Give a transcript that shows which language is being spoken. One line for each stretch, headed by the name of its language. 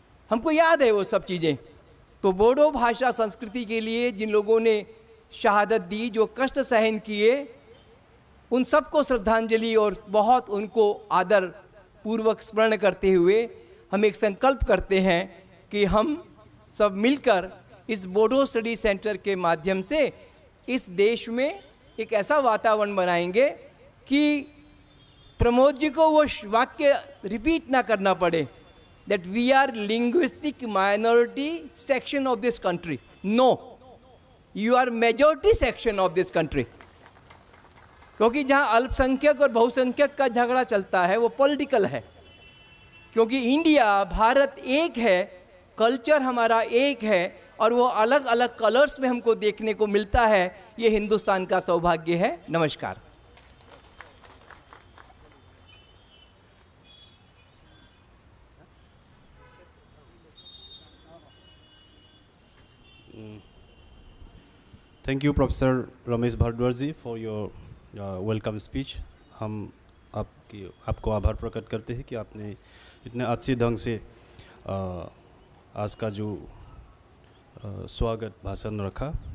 Hindi: हमको याद है वो सब चीज़ें। तो बोडो भाषा संस्कृति के लिए जिन लोगों ने शहादत दी, जो कष्ट सहन किए, उन सबको श्रद्धांजलि और बहुत उनको आदर पूर्वक स्मरण करते हुए हम एक संकल्प करते हैं कि हम सब मिलकर इस बोडो स्टडी सेंटर के माध्यम से इस देश में एक ऐसा वातावरण बनाएंगे कि प्रमोद जी को वो वाक्य रिपीट ना करना पड़े,
English: that we are linguistic minority section of this country. No, you are majority section of this country.
Hindi: क्योंकि जहाँ अल्पसंख्यक और बहुसंख्यक का झगड़ा चलता है वो पॉलिटिकल है, क्योंकि इंडिया, भारत एक है, कल्चर हमारा एक है और वो अलग अलग कलर्स में हमको देखने को मिलता है। ये हिंदुस्तान का सौभाग्य है। नमस्कार।
English: Thank you, Professor Ramesh Bhardwaj ji, for your welcome speech.
Hindi: हम आपको आभार प्रकट करते हैं कि आपने इतने अच्छे ढंग से आज का जो स्वागत भाषण रखा।